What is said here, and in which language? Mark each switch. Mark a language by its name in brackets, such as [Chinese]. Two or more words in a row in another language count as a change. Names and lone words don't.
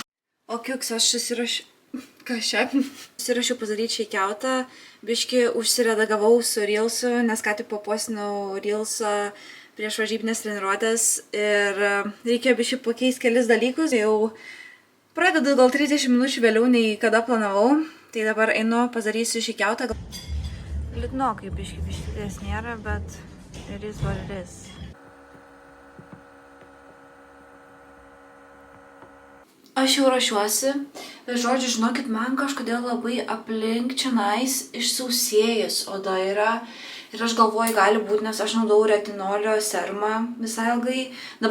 [Lithuanian] O kiuks, aš susirašiau padaryti šeikiautą, biški užsiredagavau su Reelsu, nes ką tik papostinau Reelsą prieš varžybinės treniruotės ir reikėjo biški pakeisti kelis dalykus. Jau pradedu gal 30 minučių vėliau nei kada planavau, tai dabar einu padarysiu šeikiautą. Liūdnokai biški nėra, bet [English] it is what it is. [Lithuanian] Aš jau rašiuosi, bet žodžiu, žinokit, man kažkodėl labai aplink čionais išsausėjęs oda yra. Ir aš galvoju, gali būti, nes aš naudojau retinolio serumą visai ilgai.